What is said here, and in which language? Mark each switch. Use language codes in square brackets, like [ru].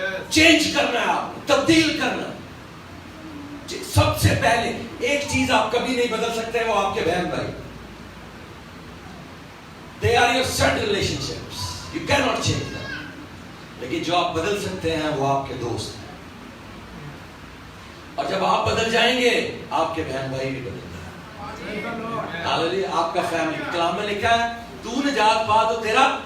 [ur] Change کرنا ہے, آپ تبدیل کرنا. سب سے پہلے ایک چیز آپ کبھی نہیں بدل سکتے, وہ آپ کے بہن بھائی. [en] They are your set relationships. You cannot change them. [ur] لیکن جو آپ بدل سکتے ہیں وہ آپ کے دوست ہیں. اور جب آپ بدل جائیں گے آپ کے بہن بھائی بھی بدل جائیں گے. ہاللیلویا. آپ کا فیملی, کلام میں لکھا ہے, تو نجات پا تو تیرا.